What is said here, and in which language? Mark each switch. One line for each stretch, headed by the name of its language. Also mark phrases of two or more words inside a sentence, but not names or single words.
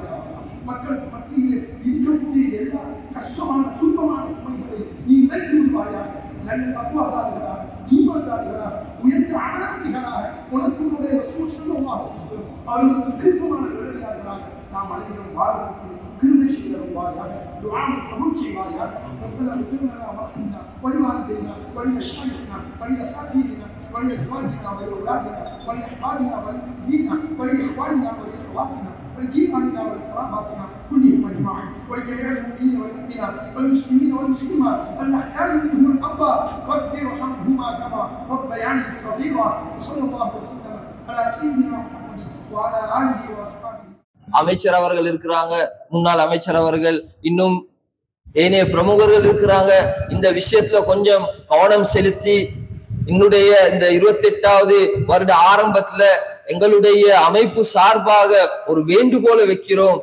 Tamil: மக்களுக்கு மத்தியிலே இருக்கக்கூடிய எல்லா கஷ்டமான துன்பமான சுமைகளை நீ இறக்கி விடுவாயாக. நல்ல தக்குவாதாரிகளாக, ஈமான்தாரிகளாக, உயர்ந்த அனாதிகளாக உனக்கு உடைய ரசூல்
Arabic: صلى الله عليه وسلم
Tamil: அவர்களுக்கு விருப்பமான நல்லடியார்களாக நாம் அனைவரும் வாழ்வதற்கு கிருபை செய்தருவாயாக. துஆவை கபூல் செய்வாயாக.
Arabic: ربنا اغفر لنا وارحمنا ولوالدينا ولمشايخنا ولأساتذتنا ولأزواجنا ولأولادنا ولأحبابنا وللمؤمنين ولإخواننا ولأخواتنا ولجيراننا ولقراباتنا كلهم أجمعين ولجميع المؤمنين والمؤمنات والمسلمين والمسلمات الأحياء منهم والأموات رب ارحمهما كما ربياني صغيرا. وصلى الله وسلم على سيدنا محمد وعلى آله وأصحابه.
Tamil: அமைச்சர் அவர்கள் இருக்கிறாங்க, முன்னாள் அமைச்சர் அவர்கள், இன்னும் ஏனைய பிரமுகர்கள் இருக்கிறாங்க. இந்த விஷயத்துல கொஞ்சம் கவனம் செலுத்தி என்னுடைய இந்த 28வது வருட ஆரம்பத்துல எங்களுடைய அமைப்பு சார்பாக ஒரு வேண்டுகோளை வைக்கிறோம்.